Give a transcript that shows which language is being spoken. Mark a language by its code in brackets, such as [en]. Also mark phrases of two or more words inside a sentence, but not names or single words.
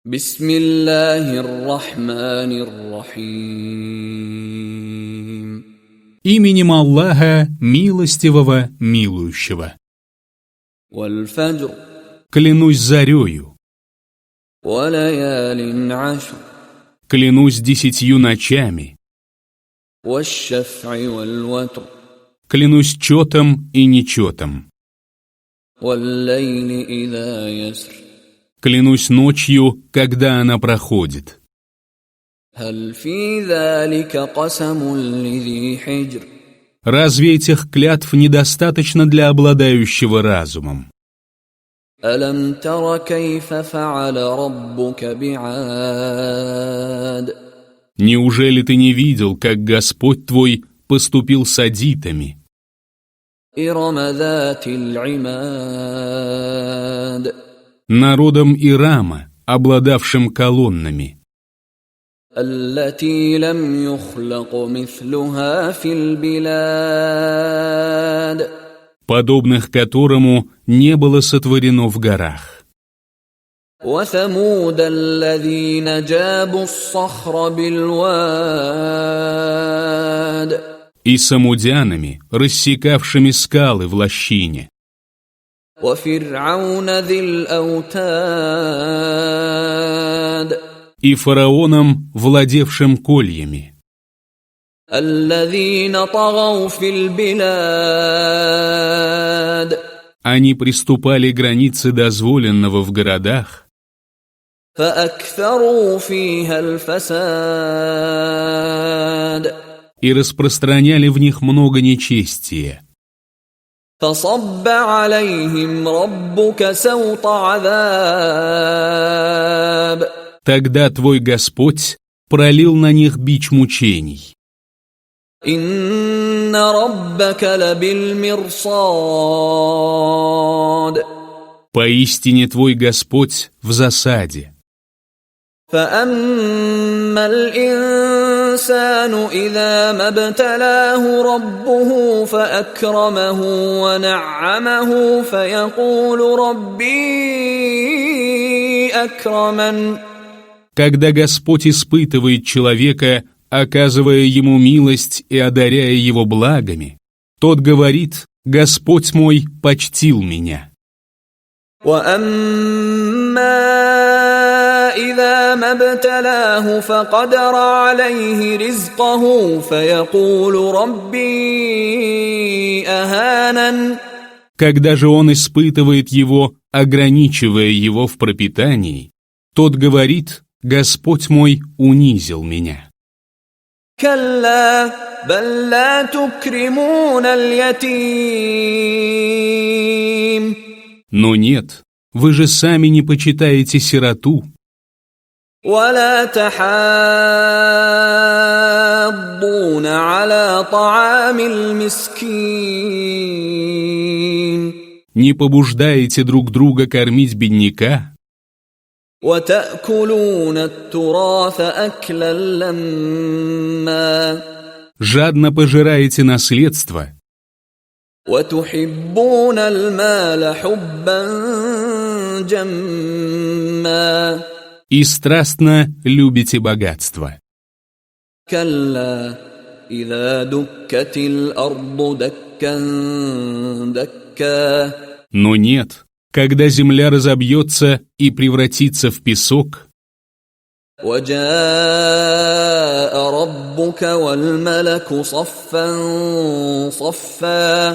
[ar] بسم الله الرحمن الرحيم. [ru] Именем Аллаха, милостивого, милующего. [ar] والفجر. [ru] Клянусь зарею. [ar] وليال عشر. [ru] Клянусь 10 ночами. [ar] والشفع والوتر. [ru] Клянусь четом и нечетом. [ar] والليل إذا يسر. [ru] Клянусь ночью, когда она проходит. [ar] هل في ذلك قسم لذي حجر. [ru] Разве этих клятв недостаточно для обладающего разумом? [ar] ألم تر كيف فعل ربك بعاد. [ru] Неужели ты не видел, как Господь твой поступил с адитами? [ar] إرم ذات العماد. [ru] Народом Ирама, обладавшим колоннами. [ar] التي لم يخلق مثلها في البلاد. [ru] Подобных которому не было сотворено в горах. [ar] وثمود الذين جابوا الصخر بالواد. [ru] И самудянами, рассекавшими скалы в лощине. [ar] وفرعون ذي الأوتاد. [ru] И фараоном, владевшим кольями. [ar] الذين طغوا في البلاد. [ru] Они приступали границы дозволенного в городах. [ar] فأكثروا فيها الفساد. [ru] И распространяли в них много нечестия. [ar] فصب عليهم ربك سوط عذاب. [ru] Тогда твой Господь пролил на них бич мучений. [ar] إن ربك لبالمرصاد. [ru] Поистине твой Господь в засаде. [ar] فأما الإنسان إذا ما ابتلاه ربه فأكرمه ونعمه فيقول ربي أكرمن. [ru] Когда Господь испытывает человека, оказывая ему милость и одаряя его благами, тот говорит: «Господь мой почтил меня». [ar] إذا ما ابتلاه فقدر عليه رزقه فيقول ربي أهانن. [ru] Когда же он испытывает его, ограничивая его в пропитании, тот говорит: «Господь мой унизил меня». [ar] كلا بل لا تكرمون اليتيم. [ru] Но нет, вы же сами не почитаете сироту. [ar] ولا تحاضون على طعام المسكين. [ru] Не побуждаете друг друга кормить бедняка. [ar] وتأكلون التراث أكلا لما. [ru] Жадно пожираете наследство. [ar] وتحبون المال حبا جما. [ru] И страстно любите богатство. [ar] كلا إذا دكت الأرض دكا دكا. [ru] Но нет, когда земля разобьется и превратится в песок, [ar] وجاء ربك والملك صفا صفا.